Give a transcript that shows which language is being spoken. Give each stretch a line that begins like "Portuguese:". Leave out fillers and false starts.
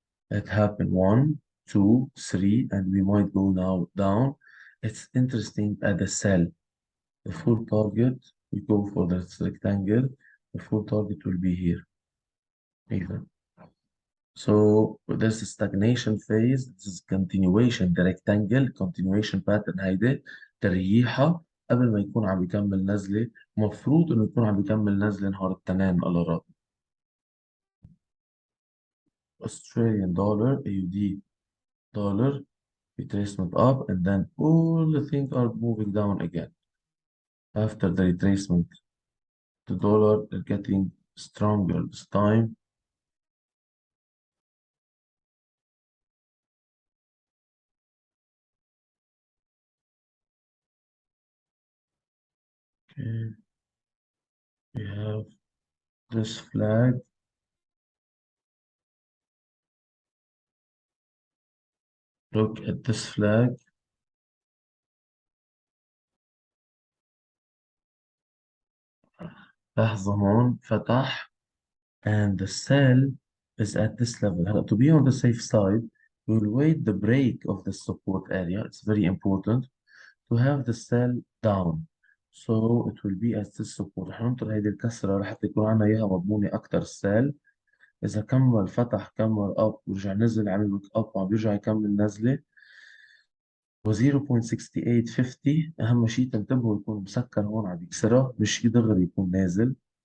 English: It happened 1, 2, 3, and we might go now down. It's interesting at the sell. The full target, we go for this rectangle. The full target will be here, even. So this is stagnation phase. This is continuation. The rectangle continuation pattern
Arabic: هيدا تريحة قبل ما يكون عم بيكمل نزلة. مفروض إنه يكون عم بيكمل نزلة نهار التنين الله راضي.
English: Australian dollar, AUD dollar, retracement up, and then all the things are moving down again. After the retracement, the dollar is getting stronger this time. Okay, we have this flag. Look at this flag.
Arabic: لحظة هون فتح
English: and the sell is at this level. هلا to be on the safe side, we will wait the break of the support area. It's very important to have the sell down. So it will be at this support.
Arabic: رح ننطر هيدي الكسرة لحتى يكون عنا إياها مضمونة أكتر السيل. إذا كمل فتح كمل أب ورجع نزل عمل ويك أب وعم بيرجع يكمل نزلة و 0.6850. أهم شيء تنتبهوا يكون مسكر هون عم يكسرها، مش دغري يكون نازل.